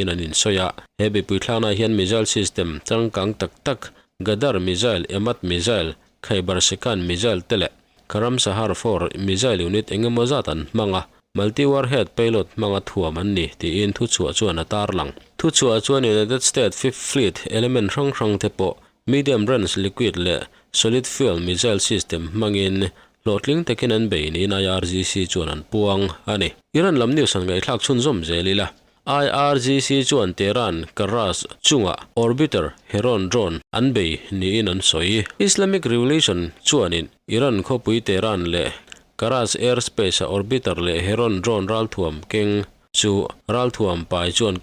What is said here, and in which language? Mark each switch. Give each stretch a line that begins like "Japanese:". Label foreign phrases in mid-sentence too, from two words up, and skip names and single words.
Mizo: nanin soya hebe puithlana hian
English: missile system
Mizo: changkang tak Gadar missile emat missile Khaibar Sekan missile tele Karam Sahar 4
English: missile unit
Mizo: engemazatan manga
English: multi warhead payload
Mizo: manga thuaman ni ti in thuchua chuan atarlang thuchua chuan United States 5th Fleet element rang tepo
English: medium range liquid
Mizo: le
English: solid fuel missile system
Mizo: mangin lotling takin an be ni IRGC chuan an puang ani Iran lam news an gai thlak chun zom zelila IRGC chuan Tehran Karas chunga orbiter Heron drone an be ni in an soi Islamic Revolution chuanin Iran khopui Tehran le Karas airspace orbiter le Heron drone ralthuam keng chu ralthuam pai chuan